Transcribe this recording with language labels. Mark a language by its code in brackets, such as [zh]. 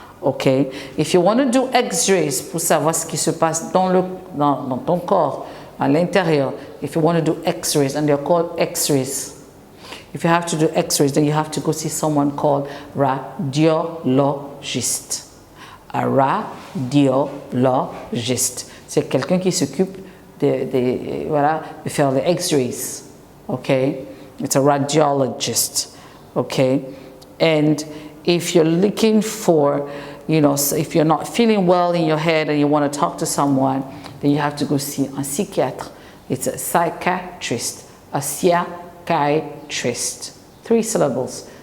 [en] Okay, if you want to do X-rays [fr] pour savoir ce qui se passe dans ton corps, à l'intérieur, [en] if you want to do X-rays, and they're called X-rays. If you have to do X-rays, then you have to go see someone called radiologist. A radiologist. [fr] C'est quelqu'un qui s'occupe de faire les X-rays. [en] Okay? It's a radiologist. Okay? And if you're looking for, if you're not feeling well in your head and you want to talk to someone, then you have to go see a psychiatre. It's a psychiatrist. A psychiatrist. 3 syllables.